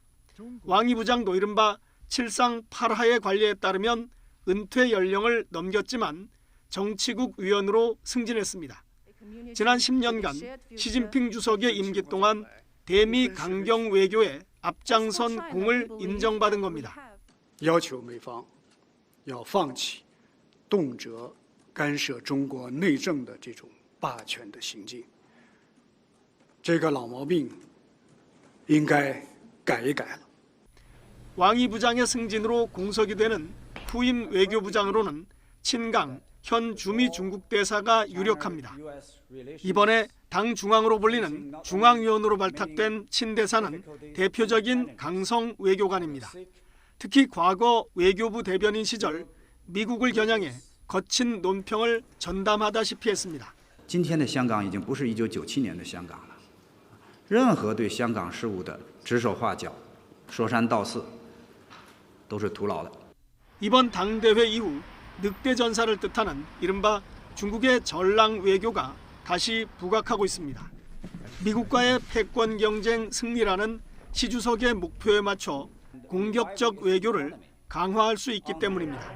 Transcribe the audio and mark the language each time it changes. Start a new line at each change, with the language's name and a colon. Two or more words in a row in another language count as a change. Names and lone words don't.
Korean: 왕이 부장도 이른바 7상 8하의 관리에 따르면 은퇴 연령을 넘겼지만 정치국 위원으로 승진했습니다. 지난 10년간 시진핑 주석의 임기 동안 대미 강경 외교에 앞장선 공을 인정받은 겁니다.
Chinese: 要求美方要放弃动辄干涉中国内政的这种霸权的行径，这个老毛病应该改一改了。
Korean: 왕이 부장의 승진으로 공석이 되는 후임 외교부장으로는 친강 현 주미 중국 대사가 유력합니다. 이번에 당 중앙으로 불리는 중앙위원으로 발탁된 친 대사는 대표적인 강성 외교관입니다. 특히 과거 외교부 대변인 시절 미국을 겨냥해 거친 논평을 전담하다시피 했습니다.
Chinese: 今天的香港已经不是1997年的香港了，任何对香港事务的指手画脚、说三道四，都是徒劳的。
Korean: 이번 당대회 이후 늑대 전사를 뜻하는 이른바 중국의 전랑 외교가 다시 부각하고 있습니다. 미국과의 패권 경쟁 승리라는 시 주석의 목표에 맞춰 공격적 외교를 강화할 수 있기 때문입니다.